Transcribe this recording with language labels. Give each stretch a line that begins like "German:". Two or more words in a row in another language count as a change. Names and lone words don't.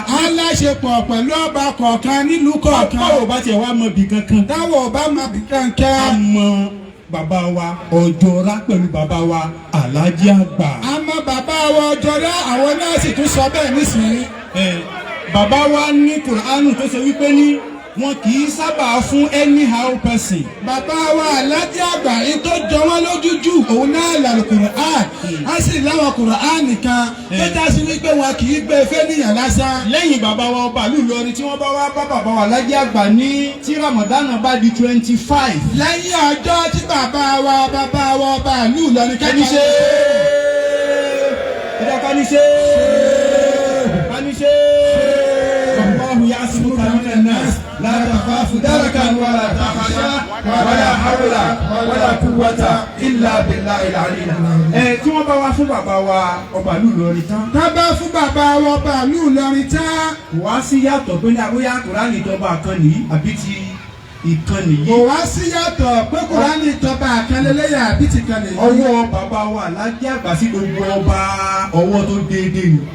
Yoruba: A láṣepọ̀ pẹ̀lú ọba kọ̀ọ̀kan nílùú kọ̀ọ̀kan. Táwọn ò bá tiẹ̀ wá mọ ibì kankan. Táwọn ò bá mọ ibì kankan. A mọ bàbá wa Ọjọ́ra pẹ̀lú bàbá wa Alhaji àgbà. A mọ bàbá wa Ọjọ́ra, àwọn náà sì tún sọ bẹ́ẹ̀ nísìnyí. Ẹ, bàbá wa ní Kùránù tó ṣe wípé ní wọn kì í sábà fún
English: anyhow person.
Yoruba: Bàbá wa Alhaji àgbà, yìí tó jọ wọ́n lójú jù, òun náà là Al-Qur'an. A sì láwọn Qur'an nìkan tó Ẹ. já sí wípé wọn kì í gbé fẹ́nìyàn lásán. Lẹ́yìn bàbá wa ọba ìlú Ìlọrin tí wọ́n bá wá bá bàbá wa Alhaji àgbà ní tí Ramadan bá di twenty-five. Lẹ́yìn ọjọ́ tí bàbá wa, bàbá wa ọba ìlú Ìlọrin Ká ní ṣe é. Ẹ jẹ́ ká ní ṣe é. Ká ní ṣe é.
Arabic: الله يعصمك من الناس. لا تخاف دركا ولا تخشى. ولا حول ولا قوة إلا بالله العلي العظيم.
Yoruba: Ẹ, tí wọ́n bá wá fún bàbá wa ọba ìlú Ìlọrin tán. Tá bá fún bàbá wa ọba ìlú Ìlọrin tán. Wá sí yàtọ̀ pé ní abóyá Kùránì ìjọba kan nìyí àbí ti ìkan nìyí. Kò wá sí yàtọ̀ pé Kùránì ìjọba kan lélẹ́yà àbí ti kan nìyí. Ọwọ́ bàbá wa Alhaji àgbà sí gbogbo ọba, ọwọ́ tó déédéé ni.